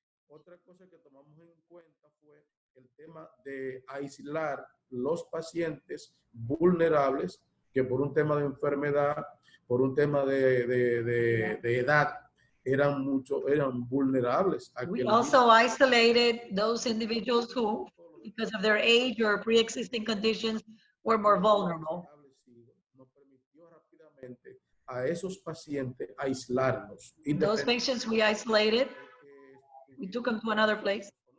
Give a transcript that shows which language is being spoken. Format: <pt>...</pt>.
<es>Otra cosa que tomamos en cuenta fue el tema de aislar los pacientes vulnerables que por un tema de enfermedad, por un tema de edad, eran vulnerables.</es> <en>We also isolated those individuals who, because of their age or pre-existing conditions, were more vulnerable.</en> <es>Nos permitió rápidamente a esos pacientes aislarlos.</es> <en>Those patients we isolated We took them to another place.</en>